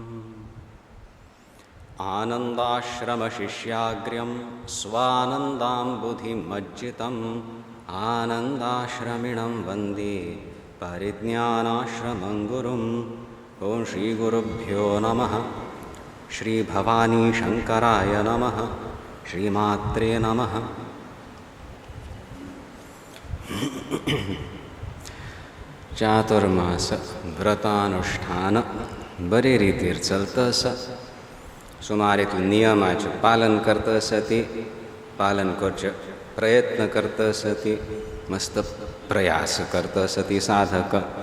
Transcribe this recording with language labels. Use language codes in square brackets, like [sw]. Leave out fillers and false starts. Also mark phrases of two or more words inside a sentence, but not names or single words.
[sa] आनन्दाश्रमशिष्याग्र्यं स्वानन्दाम्बुधिमज्जितम् आनन्दाश्रमिणं वन्दे परिज्ञानाश्रमं गुरुम्। ओं श्रीगुरुभ्यो नमः। श्रीभवानी शंकराय नमः। श्रीमात्रे नमः। [kok] चातुर्मास व्रतानुष्ठान बरे रीतीर चलतस. सुमारे तू नियमाचे पालन करतसती, पालन करचे प्रयत्न करतसती, मस्त प्रयास करतसती साधक.